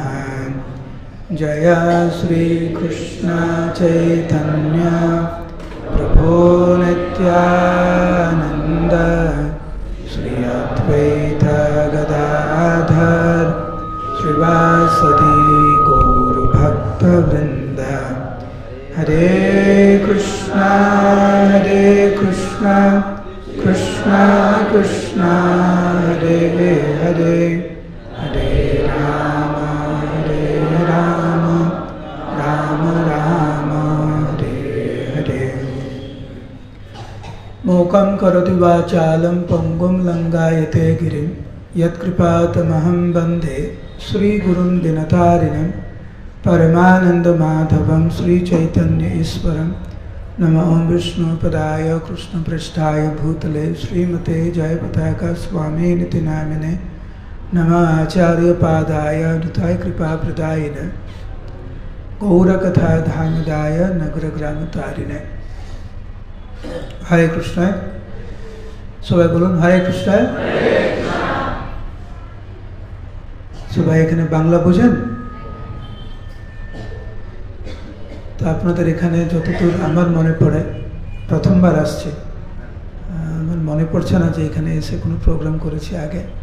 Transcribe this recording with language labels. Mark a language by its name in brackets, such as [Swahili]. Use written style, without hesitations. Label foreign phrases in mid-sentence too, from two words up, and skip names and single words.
[Sanskrit] जय श्री कृष्ण चैतन्य प्रभो नित्यानंद श्री अद्वैत गदाधर श्रीवासदि गौर भक्तवृंद। हरे कृष्णा कृष्णा कृष्णा हरे हरे, हरे राम राम राम हरे हरे। मूकं करोति वाचालं पंगुं लंघयते गिरिं यत्कृपातमहं वन्दे श्रीगुरुं दिनतारिणं परमानन्दमाधवं श्रीचैतन्य ईश्वरं। नमो विष्णुपदाय कृष्णपृष्ठाय भूतले श्रीमते जयपताका स्वामिनिति नामिने। नमः आचार्यपादाय अनुताय कृपाप्रदायिने गौरकथा धामदाय नगरग्रामतारिणे। हरे कृष्ण। [Bangla] সবাই বলুন [Sanskrit] हरे कृष्ण। [Bangla] সবাই এখানে বাংলা বোঝেন তো? আপনাদের এখানে যতদূর আমার মনে পড়ে, প্রথমবার আসছে, আমার মনে পড়ছে না যে এখানে এসে কোনো প্রোগ্রাম করেছি আগে।